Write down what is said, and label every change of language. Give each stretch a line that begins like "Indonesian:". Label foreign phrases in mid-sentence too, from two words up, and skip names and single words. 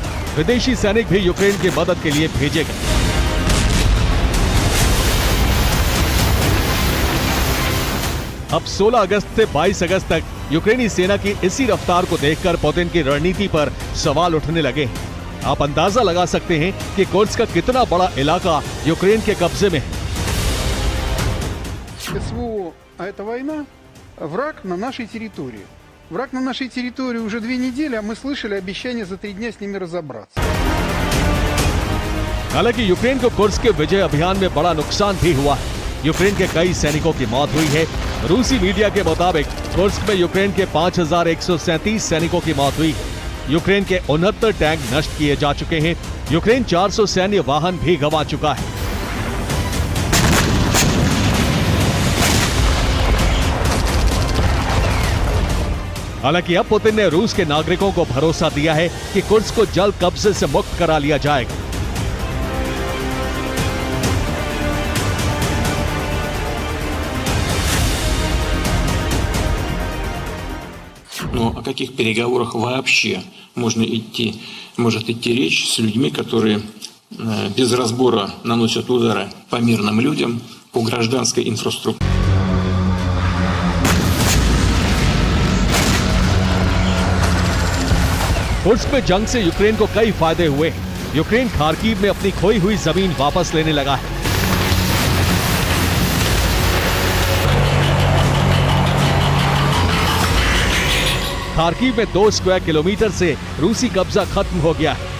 Hindi: विदेशी सैनिक भी यूक्रेन की मदद के लिए भेजे गए। अब 16 अगस्त से 22 अगस्त तक यूक्रेनी सेना की इसी रफ्तार को देखकर पुतिन की रणनीति पर सवाल उठने लगे हैं। आप अंदाजा लगा सकते हैं कि कुर्स्क का कितना बड़ा इलाका यूक्रेन के कब्जे में है।
Russian: СВО, а это война, враг на нашей территории. Враг на нашей территории уже 2 недели, а мы слышали обещание за 3 дня с ними разобраться.
Hindi: हालांकि यूक्रेन को कुर्स्क के विजय अभियान में बड़ा नुकसान भी हुआ है। यूक्रेन के कई सैनिकों की मौत हुई है। रूसी मीडिया के मुताबिक कुर्स्क में यूक्रेन के 5137 सैनिकों की मौत हुई है। यूक्रेन के 69 टैंक नष्ट किए जा चुके हैं। यूक्रेन 400 सैन्य वाहन भी गंवा चुका है। हालांकि अब पुतिन ने रूस के नागरिकों को भरोसा दिया है कि कुर्स्क को जल्द कब्जे से मुक्त करा लिया जाएगा।
Russian: Но о каких переговорах вообще может идти речь с людьми, которые без разбора наносят удары по мирным людям, по гражданской инфраструктуре?
Hindi: कुर्स्क में जंग से यूक्रेन को कई फायदे हुए। यूक्रेन खार्किव में अपनी खोई हुई जमीन वापस लेने लगा है। खार्किव में 2
English: square kilometer
Hindi: से रूसी कब्जा खत्म हो गया है।